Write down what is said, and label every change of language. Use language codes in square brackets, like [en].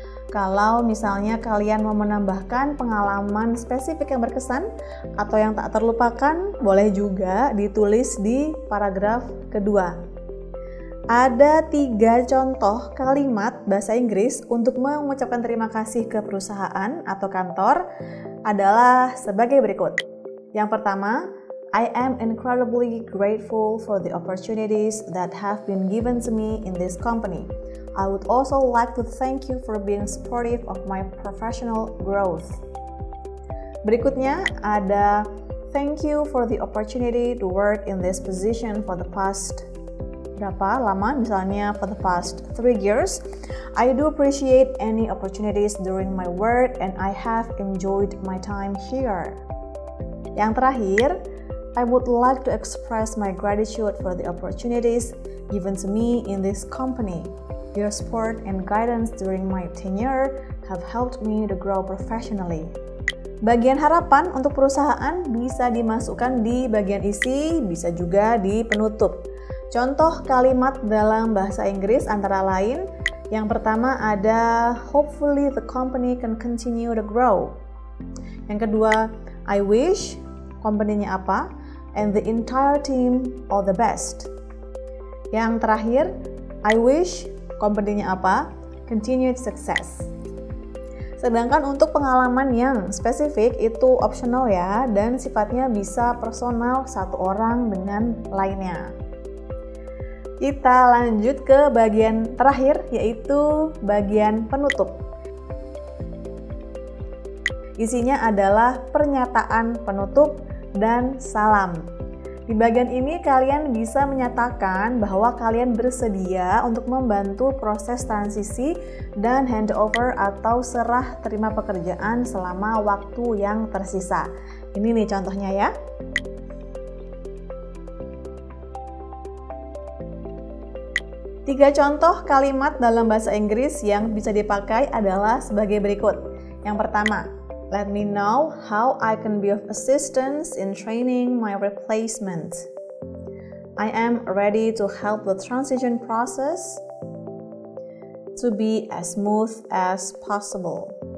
[id] Kalau misalnya kalian mau menambahkan pengalaman spesifik yang berkesan atau yang tak terlupakan, boleh juga ditulis di paragraf kedua. Ada 3 contoh kalimat bahasa Inggris untuk mengucapkan terima kasih ke perusahaan atau kantor adalah sebagai berikut. Yang pertama, [en] I am incredibly grateful for the opportunities that have been given to me in this company. I would also like to thank you for being supportive of my professional growth. [id] Berikutnya ada [en] thank you for the opportunity to work in this position for the past [id] berapa lama, misalnya [en] for the past 3 years. I do appreciate any opportunities during my work and I have enjoyed my time here. [id] Yang terakhir, [en] I would like to express my gratitude for the opportunities given to me in this company. Your support and guidance during my tenure have helped me to grow professionally. [id] Bagian harapan untuk perusahaan bisa dimasukkan di bagian isi, bisa juga di penutup. Contoh kalimat dalam bahasa Inggris antara lain, yang pertama ada [en] hopefully the company can continue to grow. [id] Yang kedua, [en] I wish, [id] company-nya apa, [en] and the entire team all the best. [id] Yang terakhir, [en] I wish, [id] company-nya apa, [en] continued success. [id] Sedangkan untuk pengalaman yang spesifik itu optional ya, dan sifatnya bisa personal satu orang dengan lainnya. Kita lanjut ke bagian terakhir, yaitu bagian penutup. Isinya adalah pernyataan penutup dan salam. Di bagian ini kalian bisa menyatakan bahwa kalian bersedia untuk membantu proses transisi dan handover atau serah terima pekerjaan selama waktu yang tersisa. Ini nih contohnya ya. Tiga contoh kalimat dalam bahasa Inggris yang bisa dipakai adalah sebagai berikut. Yang pertama, [en] let me know how I can be of assistance in training my replacement. I am ready to help the transition process to be as smooth as possible.